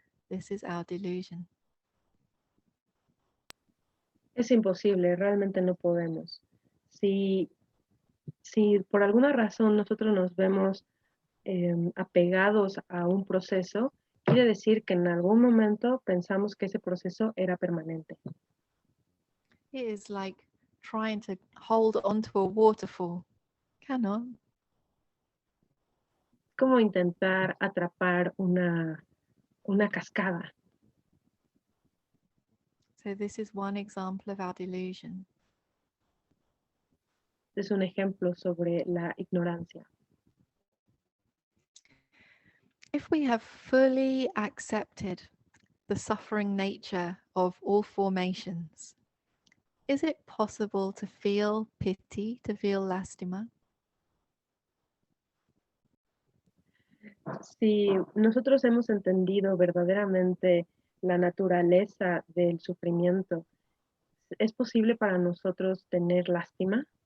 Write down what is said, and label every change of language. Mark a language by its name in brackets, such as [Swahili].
[English] This is our delusion. [Spanish] Es imposible, realmente no podemos. Si por alguna razón nosotros nos vemos apegados a un proceso, quiere decir que en algún momento pensamos que ese proceso era permanente. [English] It is like trying to hold onto a waterfall. Cannot. [Spanish] Como intentar atrapar una cascada. [English] So this is one example of our delusion. [Spanish] Es un ejemplo sobre la ignorancia. [English] If we have fully accepted the suffering nature of all formations, is it possible to feel pity, to feel lástima? [Spanish] Si nosotros hemos entendido verdaderamente la naturaleza del sufrimiento, ¿es posible para nosotros tener lástima?